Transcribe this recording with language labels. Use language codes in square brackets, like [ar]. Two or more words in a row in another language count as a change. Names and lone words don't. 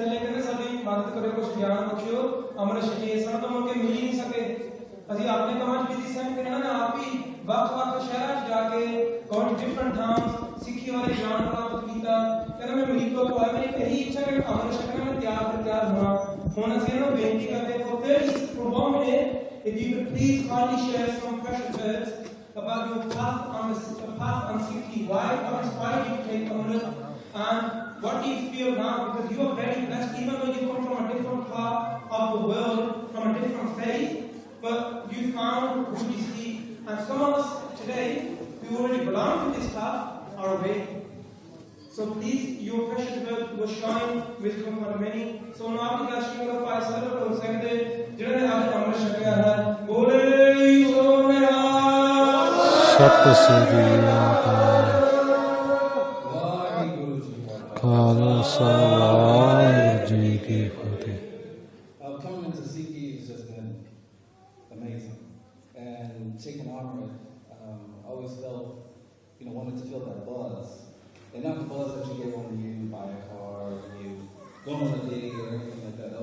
[pa] ਥੱਲੇ ਕਹਿੰਦੇ ਸਾਡੀ ਮਦਦ ਕਰਿਓ, ਕੁਝ ਗਿਆਨ ਬਖਸ਼ਿਓ, ਅਮਰ ਛਕੇ। ਸਾਨੂੰ ਤਾਂ ਮੁੜ ਕੇ ਮਿਲ ਹੀ ਨਹੀਂ ਸਕੇ। ਅਸੀਂ ਆਪਣੇ ਕੰਮਾਂ 'ਚ ਬਿਜ਼ੀ ਸਨ। ਫਿਰ ਇਹਨਾਂ ਨੇ ਆਪ ਹੀ ਵੱਖ-ਵੱਖ ਸ਼ਹਿਰਾਂ 'ਚ ਜਾ ਕੇ ਡਿਫਰੈਂਟ ਥਾਂਸ ਸਿੱਖੀ ਬਾਰੇ ਗਿਆਨ ਪ੍ਰਾਪਤ ਕੀਤਾ। ਕਹਿੰਦਾ ਮੈਂ ਅਮਰੀਕਾ ਤੋਂ ਆਇਆ, ਮੇਰੀ ਇਹੀ ਇੱਛਾ ਕਿ ਅਮਰ ਛਕਣਾ, ਮੈਂ ਤਿਆਰ ਹੋਣਾ। ਹੁਣ ਅਸੀਂ ਇਹਨਾਂ ਨੂੰ ਬੇਨਤੀ ਕਰਦੇ ਹਾਂ [en] for 1 minute, if you could please kindly share some precious words about your path on Sikhi. Why? What inspired you to take Amrit? And what do you feel now? Because you are very blessed, even though you come from a different part of the world, from a different faith, but you found who you see. And some of us today, who already belong to this path, are away. So please, your precious words will shine with you for many. So now we are sharing the five service [hi] और संगते जिन्होंने आज अमृत छकाया है, [pa] ਬੋਲੇ ਸੋ ਨਿਹਾਲ। ਸਤਿ ਸ੍ਰੀ ਅਕਾਲ। ਖਾਲਸਾ ਵਾਹਿਗੁਰੂ ਜੀ ਕੀ ਫਤਿਹ। [en] Coming into Sikhi has just been amazing, and taking Amrit, always felt, wanted to feel that buzz, and not the buzz that you get when you buy a car, when you go on a date or anything like that.